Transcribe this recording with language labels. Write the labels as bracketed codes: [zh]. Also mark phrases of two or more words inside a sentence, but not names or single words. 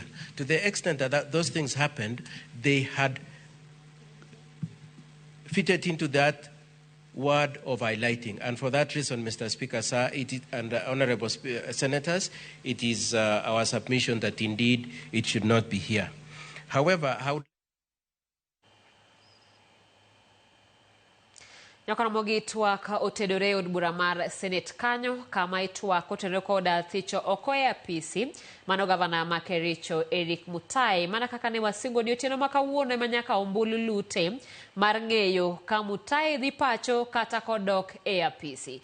[en] To the extent that those things happened, they had fitted into that word of highlighting. And for that reason, Mr. Speaker, sir, and honorable senators, it is our submission that indeed it should not be here. However, how [luo] Nyakaramogi itwak otedore od bura mar Senate kanyo kama itwak otedore koda thicho okoya PC mano gavana ma Kericho Eric Mutai mana kaka ne wasingo ni otieno makawuono manyaka ombulu lute mar ng'eyo ka Mutai dhi pacho kata kodok e apisi.